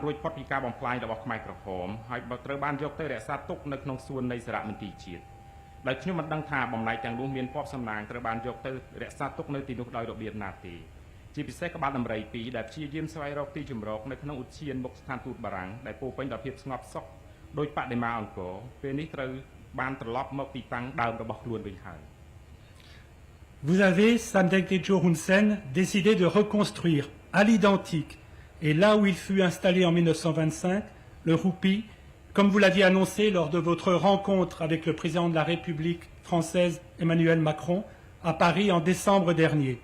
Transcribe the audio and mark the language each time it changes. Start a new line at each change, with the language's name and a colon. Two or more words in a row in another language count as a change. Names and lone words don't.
Khmer: រួចផុតពីការបំផ្លាញរបស់ខ្មែរក្រហមហើយត្រូវបានយកទៅរក្សាទុកនៅក្នុងសួននៃសារមន្ទីរជាតិដោយខ្ញុំមិនដឹងថាបំណែកទាំងនោះមានពណ៌សំណាងត្រូវបានយកទៅរក្សាទុកនៅទីនោះដោយរបៀបណាទេជាពិសេសក្បាលដំរី2ដែលព្យាយាមស្វែងរកទីជម្រកនៅក្នុងឧទ្យានមុខស្ថានទូតបារាំងដែលពោពេញដោយភាពស្ងប់សុខដោយបដិមាអង្គរពេលនេះត្រូវបានត្រឡប់មកទីតាំងដើមរបស់ខ្លួនវិញហើយ
French: Vous avez, Samdech Techo Hun Sen, décidé de reconstruire à l'identique et là où il fut installé en 1925, le Roupi, comme vous l'aviez annoncé lors de votre rencontre avec le président de la République française Emmanuel Macron à Paris en décembre dernier.